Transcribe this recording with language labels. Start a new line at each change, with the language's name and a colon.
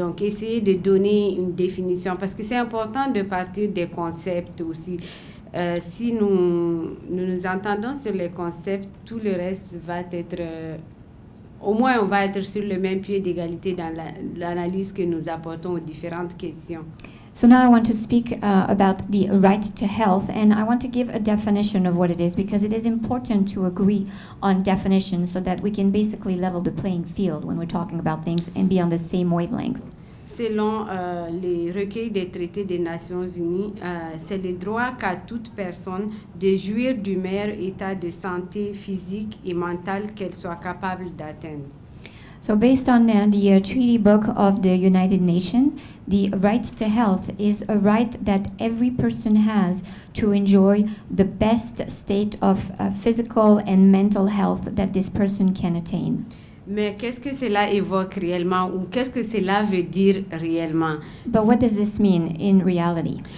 French: Donc, essayer de donner une définition, parce que c'est important de partir des concepts aussi. Si nous entendons sur les concepts, tout le reste va être... au moins, on va être sur le même pied d'égalité dans l'analyse que nous apportons aux différentes questions.
English: So now I want to speak about the right to health, and I want to give a definition of what it is, because it is important to agree on definitions so that we can basically level the playing field when we're talking about things and be on the same wavelength.
French: Selon les recueils des traités des Nations Unies, c'est le droit qu'a toute personne de jouir du meilleur état de santé physique et mentale qu'elle soit capable d'atteindre.
English: So based on the treaty book of the United Nations, the right to health is a right that every person has to enjoy the best state of physical and mental health that this person can attain.
French: Mais qu'est-ce que cela évoque réellement ou qu'est-ce que cela veut dire réellement?
English: But what does this mean in reality?